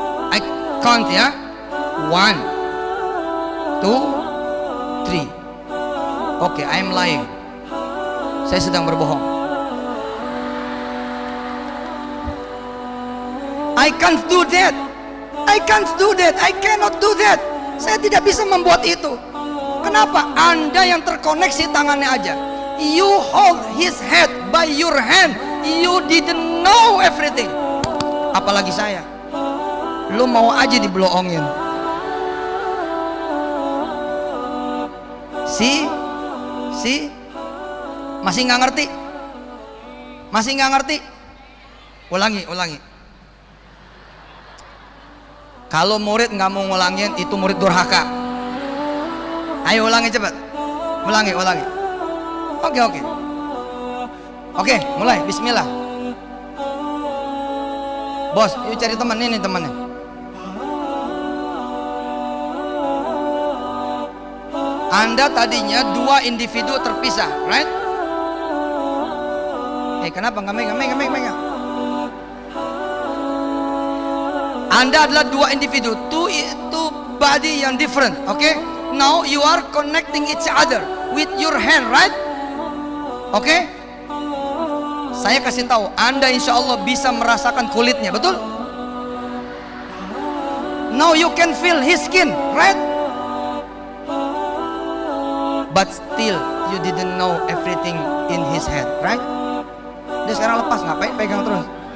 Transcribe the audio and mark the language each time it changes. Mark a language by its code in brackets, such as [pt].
[en] I count ya. 1, 2, 3. Oke, I'm lying. [id] Saya sedang berbohong. [en] I can't do that. I can't do that. I cannot do that. [id] Saya tidak bisa membuat itu. Kenapa? Anda yang terkoneksi tangannya aja. [en] You hold his head by your hand. You didn't know everything. [id] Apalagi saya. Lu mau aja dibeloongin. Si masih nggak ngerti? Masih nggak ngerti? Ulangi, ulangi. Kalau murid nggak mau ngulangin, itu murid durhaka. Ayo ulangi cepat. Ulangi, ulangi. Oke, oke. Oke, mulai. Bismillah. Bos, yuk cari teman. Ini temannya. Anda tadinya dua individu terpisah, right? Kenapa nggak megang? Anda adalah dua individu, [en] two body [id] yang different, okay? [en] Now you are connecting each other with your hand, right? Okay? [id] Saya kasih tahu, Anda insya Allah bisa merasakan kulitnya, betul? [en] Now you can feel his skin, right? But still you didn't know everything in his head, right? [id] Dia sekarang lepas, ngapain pegang terus?